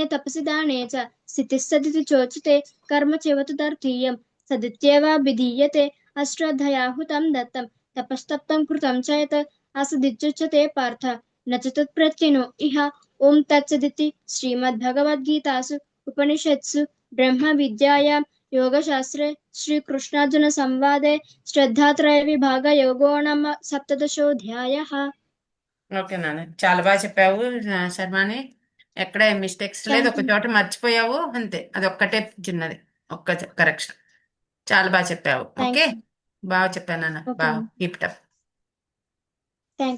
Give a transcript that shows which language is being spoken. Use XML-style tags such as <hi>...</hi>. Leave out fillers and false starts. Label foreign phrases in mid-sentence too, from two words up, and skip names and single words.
<sa>तपसि दाने च स्थितिः सदिति चोच्यते कर्म चैव तदर्थीयं सदित्येवाभिधीयते अश्रद्धया हुतं दत्तं तपस्तप्तं कृतं च यत् असदित्युच्यते पार्थ न च तत्प्रत्यनो इह ॐ तत्सदिति श्रीमद्भगवद्गीतासु उपनिषत्सु ब्रह्मविद्यायां योगशास्त्रे श्रीकृष्णार्जुनसंवादे श्रद्धात्रयविभागयोगो नाम सप्तदशोऽध्यायः।</sa> <te>ఓకే నాన్న, చాలా బాగా చెప్పావు శర్వాణి. ఎక్కడ మిస్టేక్స్ లేదు, థ్యాంక్ ఒక యూ చోట మర్చిపోయావు అంతే, అది ఒక్కటే చిన్నది, ఒక్క కరెక్షన్. చాలా బాగా చెప్పావు. థ్యాంక్ ఓకే, యూ బాగా చెప్పాను నాన్న, ఓకే బాగా</te> <en>keep it up.</en>